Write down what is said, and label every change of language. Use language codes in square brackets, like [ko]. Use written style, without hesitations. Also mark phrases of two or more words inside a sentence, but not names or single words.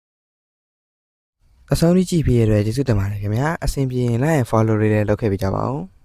[my] အဆုံးထိကြည့်ပြီးရတဲ့ကျေးဇူးတင်ပါတယ်ခင်ဗျာအဆင်ပြေရင် [en] like and follow [my] လေးလည်းလုပ်ခဲ့ပေးကြပါဦး